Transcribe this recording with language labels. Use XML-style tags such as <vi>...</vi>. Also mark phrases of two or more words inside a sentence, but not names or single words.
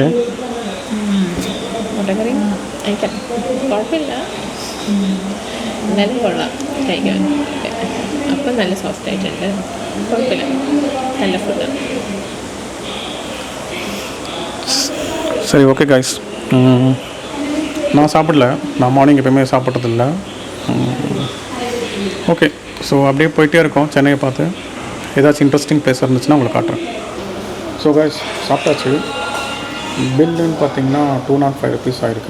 <ml>മുട്ടക്കറി കഴിക്കാം, കുഴപ്പമില്ല, എന്നാലും കൊള്ളാം കഴിക്കാൻ. അപ്പം നല്ല സോഫ്റ്റ് ആയിട്ടുണ്ട്, കുഴപ്പമില്ല, നല്ല ഫുഡ്.</ml> <ta>சரி,</ta> <en>okay guys.</en> <ta>நான் சாப்பிடல, நான் மார்னிங் எப்போயுமே சாப்பிட்றதில்ல.</ta> <en>okay, so</en> <ta>அப்படியே போயிட்டே இருக்கோம் சென்னையை பார்த்து. ஏதாச்சும்</ta> <en>interesting place</en> <ta>இருந்துச்சுன்னா உங்களுக்கு காட்டுறேன்.</ta> <en>so guys,</en> <ta>சாப்பிட்டாச்சு. பில்லுன்னு பார்த்தீங்கன்னா 205 rupees ஆகிருக்கு.</ta>